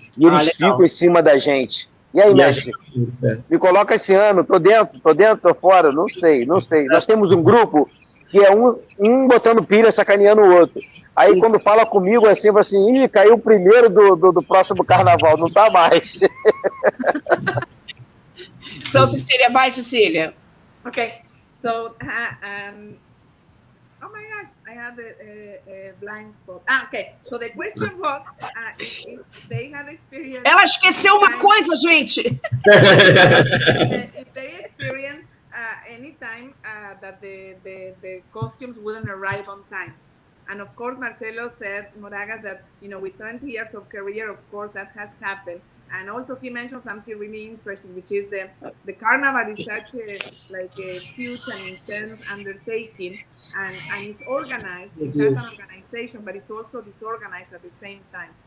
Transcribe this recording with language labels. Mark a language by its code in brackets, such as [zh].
[pt] E eles ficam em cima da gente. E aí, mestre? Me coloca esse ano, tô dentro, tô fora, não sei. Nós temos um grupo que é um botando pilha, sacaneando o outro. Aí quando fala comigo assim, eu falo assim, caiu o primeiro do próximo carnaval, não tá mais. So, Cecília, vai, Cecília. [en] Okay, so, oh my gosh, I had a blind spot. Okay, so the question was, if they had experience... [pt] Ela esqueceu uma coisa, gente! [en] If they experienced any time that the costumes wouldn't arrive on time. And of course, Marcelo said, Moragas, that, with 20 years of career, of course, that has happened. And also he mentioned something really interesting, which is the carnival is such a huge and intense undertaking, and it's organized, it has an organization, but it's also disorganized at the same time.